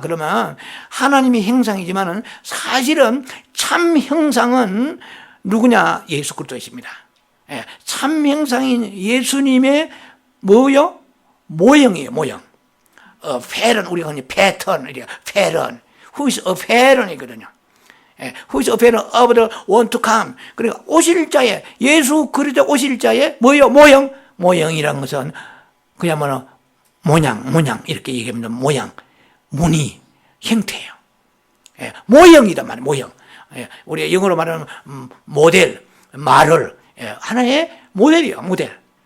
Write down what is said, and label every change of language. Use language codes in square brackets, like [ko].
[ko] 그러면 하나님의 형상이지만은 사실은 참 형상은 누구냐? 예수 그리스도이십니다. 예, 참 형상인 예수님의 뭐요? 모형이에요, 모형. 패런, 우리가 흔히 패턴, 패런. [en] Who is a pattern [ko] 이거든요. [en] 예, Who is a pattern of the one to come. [ko] 그러니까 오실 자의, 예수 그리스도 오실 자의 뭐요? 모형. 모형이라는 것은 그야말로 모양, 이렇게 얘기하면 모양, 무늬, 형태예요. 예, 모형이단 말이에요, 모형. 예, 우리가 영어로 말하면 모델, 말을, 예, 하나의 모델이에요, 모델.